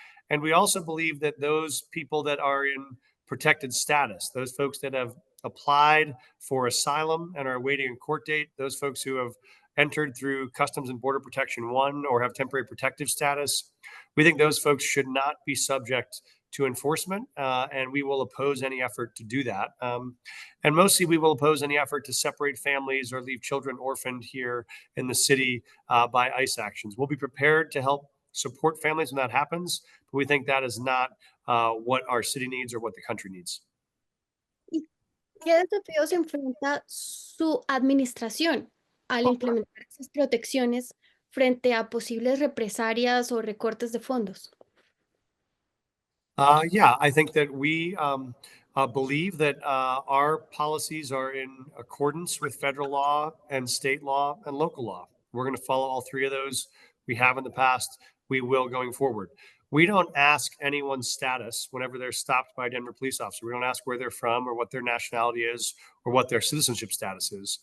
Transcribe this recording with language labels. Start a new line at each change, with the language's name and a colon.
English: And we also believe that those people that are in protected status, those folks that have applied for asylum and are waiting a court date, those folks who have entered through Customs and Border Protection 1 or have temporary protective status, we think those folks should not be subject to enforcement, and we will oppose any effort to do that. And mostly, we will oppose any effort to separate families or leave children orphaned here in the city by ICE actions. We'll be prepared to help support families when that happens, but we think that is not what our city needs or what the country needs.
Spanish: ¿Y qué desafíos enfrenta su administración al implementar esas protecciones frente a posibles represalias o recortes de fondos?
English: Yeah, I think that we believe that our policies are in accordance with federal law and state law and local law. We're going to follow all three of those. We have in the past. We will going forward. We don't ask anyone's status whenever they're stopped by a Denver police officer. We don't ask where they're from or what their nationality is or what their citizenship status is.